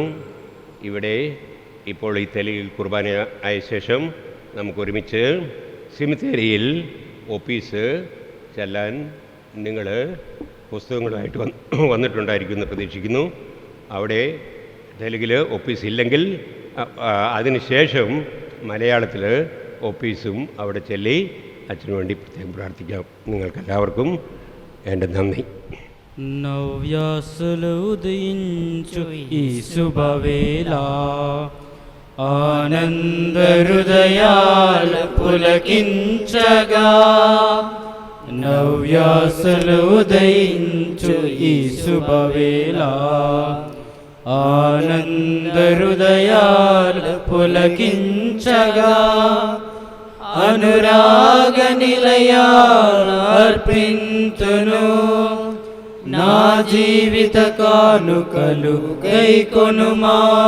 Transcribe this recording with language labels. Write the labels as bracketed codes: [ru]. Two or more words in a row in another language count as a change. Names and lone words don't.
[ml] ഇവിടെ ഇപ്പോൾ ഈ തെലുങ്കിൽ കുർബാന ആയ ശേഷം നമുക്കൊരുമിച്ച് സിമിത്തേരിയിൽ ഓഫീസ് ചെല്ലാൻ നിങ്ങൾ പുസ്തകങ്ങളുമായിട്ട് വന്നിട്ടുണ്ടായിരിക്കുമെന്ന് പ്രതീക്ഷിക്കുന്നു. അവിടെ തെലുങ്കിൽ ഓഫീസ് ഇല്ലെങ്കിൽ അതിനുശേഷം മലയാളത്തിൽ ഓഫീസും അവിടെ ചെല്ലി അച്ഛനു വേണ്ടി പ്രത്യേകം പ്രാർത്ഥിക്കാം. നിങ്ങൾക്കെല്ലാവർക്കും എൻ്റെ നന്ദി. [te] నవ్యాసులు ఉదయించు ఈ శుభవేళ ఆనంద హృదయాలు పులకించగా, నవ్యాసులు ఉదయించు ఈ శుభవేళ ఆనంద హృదయాలు పులకించగా, అనురాగ నిలయార్పింతును నా జీవిత కానుకలు గైకొనుమా.